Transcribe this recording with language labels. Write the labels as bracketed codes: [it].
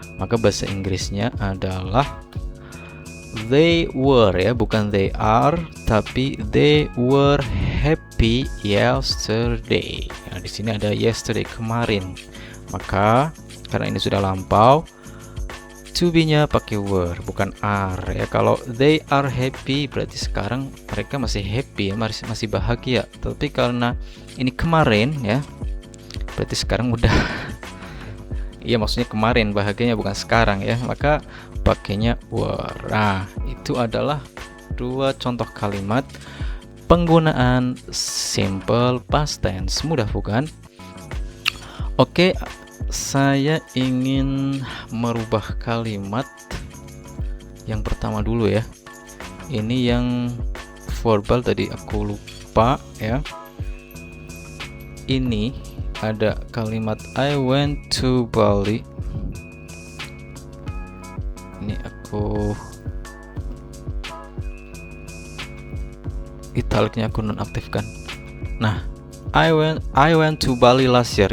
[id] Maka bahasa Inggrisnya adalah [en] they were [id] ya, bukan [en] they are, [id] tapi [en] they were happy yesterday. [id] Nah, di sini ada yesterday, kemarin. Maka karena ini sudah lampau, to be-nya pakai were, bukan are ya. Kalau [en] they are happy [id] berarti sekarang mereka masih happy ya, masih bahagia. Tapi karena ini kemarin ya, berarti sekarang udah iya, maksudnya kemarin bahagianya, bukan sekarang ya, maka pakainya were. Nah, itu adalah dua contoh kalimat penggunaan simple past tense. Mudah bukan? Oke, saya ingin merubah kalimat yang pertama dulu ya. Ini yang verbal tadi aku lupa ya. Ini ada kalimat [en] I went to Bali. [id] Ini aku italiknya aku nonaktifkan. [en] Nah, I went to Bali last year.